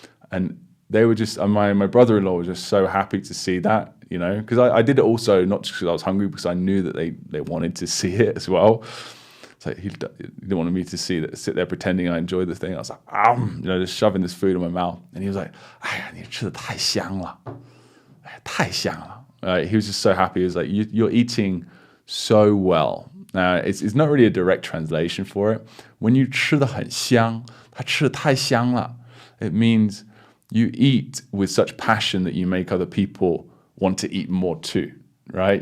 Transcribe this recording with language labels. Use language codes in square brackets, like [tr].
[en] And they were just, my brother-in-law was just so happy to see that, because I did it also, not just because I was hungry, because I knew that they wanted to see it as well. It's like he didn't want me to sit there pretending I enjoyed the thing. I was like, just shoving this food in my mouth. And he was like, [zh] 哎呀，你吃得太香了，太香了. [en] He was just so happy. He was like, you're eating so well. Now, it's not really a direct translation for it. When you [zh] 吃得很香, 他吃得太香了, [en] it means you eat with such passion that you make other people want to eat more too, right?